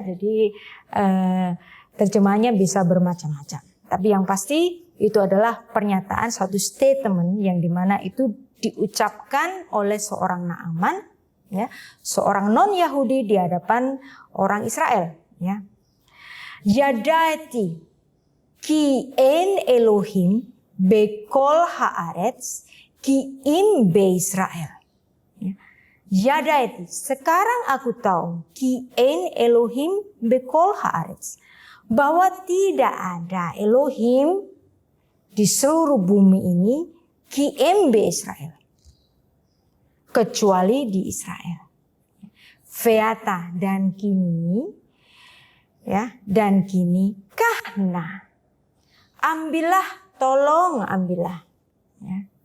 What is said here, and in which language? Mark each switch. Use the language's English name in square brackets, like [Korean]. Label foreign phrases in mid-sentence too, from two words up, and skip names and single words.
[Indonesian] Jadi terjemahannya bisa bermacam-macam. Tapi yang pasti itu adalah pernyataan, suatu statement yang dimana itu diucapkan oleh seorang Naaman, ya, seorang non Yahudi di hadapan orang Israel. Ya. [Hebrew] ידעתי כי אין אלהים בכל הארץ כי אם בישראל. [Indonesian] Yadaeti, sekarang aku tahu [Hebrew] כי אין אלהים בכל הארץ, [Indonesian] bahwa tidak ada Elohim di seluruh bumi ini [Hebrew] כי אם בישראל, [Indonesian] kecuali di Israel. Feata, dan kini, ya, dan kini kahna, ambillah, tolong ambillah, ya.